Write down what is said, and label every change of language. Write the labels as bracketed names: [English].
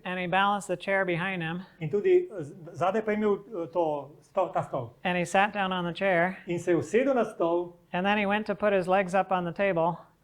[English] And he balanced the chair behind him. [Slovenian] In tudi zadaj pa je imel ta stol. [English] And he sat down on the chair. [Slovenian] In se je usedel na stol. [English] And then he went to put his legs up on the table.